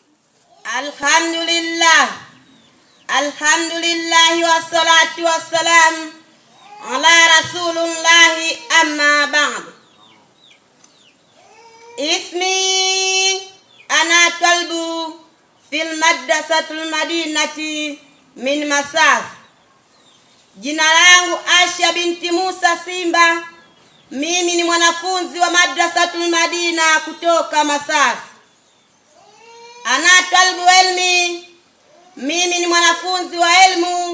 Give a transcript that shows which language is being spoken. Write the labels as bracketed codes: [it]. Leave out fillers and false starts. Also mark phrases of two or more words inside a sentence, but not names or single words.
[ar] الحمد لله والصلاة والسلام على رسول الله أما بعد. اسمي أنا طالب في المدرسة المدينة من مساس. [sw] Jina langu Asha binti Musa Simba. Mimi ni mwanafunzi wa madrasatul Madina kutoka Masas. [ar] أنا طالب علم, [sw] mimi ni mwanafunzi wa elimu.